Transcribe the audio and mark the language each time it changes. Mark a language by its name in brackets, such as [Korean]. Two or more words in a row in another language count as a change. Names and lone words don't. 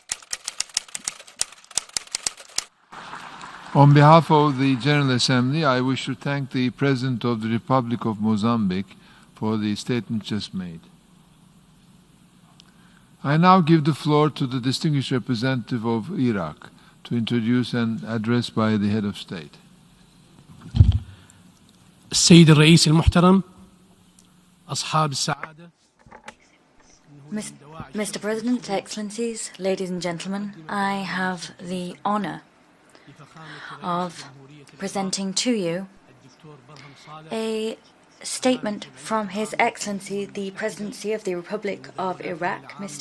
[English] On behalf of the General Assembly, I wish to thank the President of the Republic of Mozambique for the statement just made. I now give the floor to the distinguished representative of Iraq to introduce an address by the head of state. [Arabic] السيد الرئيس المحترم أصحاب السعادة. [English] Mr. President, Excellencies, ladies and gentlemen, I have the honor of presenting to you a statement from His Excellency, the Presidency of the Republic of Iraq, Mr.